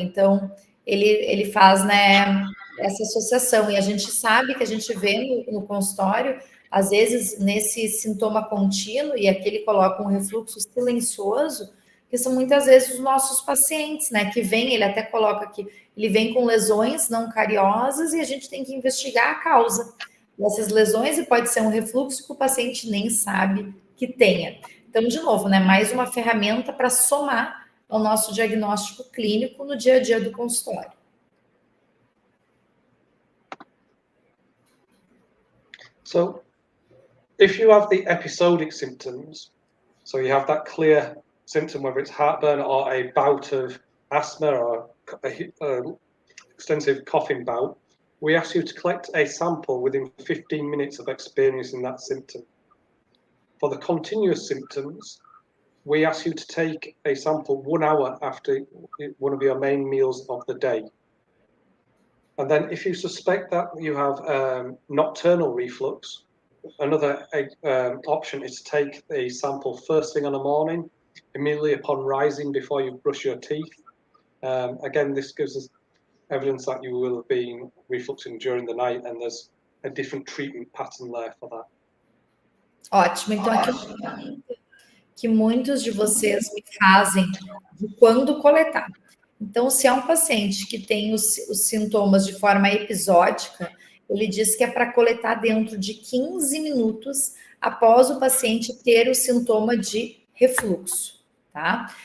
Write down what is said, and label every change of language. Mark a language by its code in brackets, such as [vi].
[pt] Então, ele faz, né, essa associação, e a gente sabe que a gente vê no consultório, às vezes, nesse sintoma contínuo, e aqui ele coloca um refluxo silencioso, que são muitas vezes os nossos pacientes, né, que vem, ele até coloca aqui, ele vem com lesões não cariosas, e a gente tem que investigar a causa dessas lesões, e pode ser um refluxo que o paciente nem sabe que tenha. Então, de novo, né, mais uma ferramenta para somar ao nosso diagnóstico clínico no dia a dia do consultório. [en] So, if you have the episodic symptoms, so you have that clear symptom, whether it's heartburn or a bout of asthma or a extensive coughing bout, we ask you to collect a sample within 15 minutes of experiencing that symptom. For the continuous symptoms, we ask you to take a sample 1 hour after one of your main meals of the day. And then if you suspect that you have nocturnal reflux, another option is to take a sample first thing in the morning, immediately upon rising before you brush your teeth. Again, this gives us evidence that you will have been refluxing during the night, and there's a different treatment pattern there for that. [pt] Ótimo, então aqui que muitos de vocês me fazem de quando coletar. Então, se é um paciente que tem os sintomas de forma episódica, ele diz que é para coletar dentro de 15 minutos após o paciente ter o sintoma de refluxo, tá?